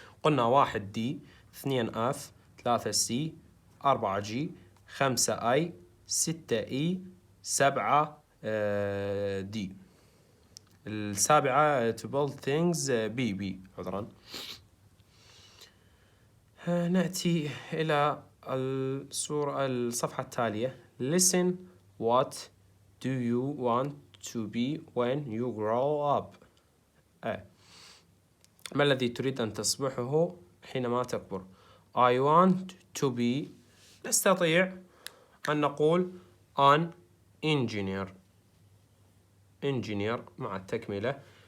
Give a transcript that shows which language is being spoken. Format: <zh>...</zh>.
<ar>قلنا 1 D 2 F 3 C 4 G 5 I 6 E 7 D.</ar> <en>7 to build things B</en> <ar>عذرا. نأتي إلى الصفحة التالية.</ar> <en>Listen. What do you want to be when you grow up؟</en> <ar>ما الذي تريد أن تصبحه حينما تكبر.</ar> <en>I want to be،</en> <ar>نستطيع أن نقول</ar> <en>an engineer</en> <ar>مع التكملة.</ar>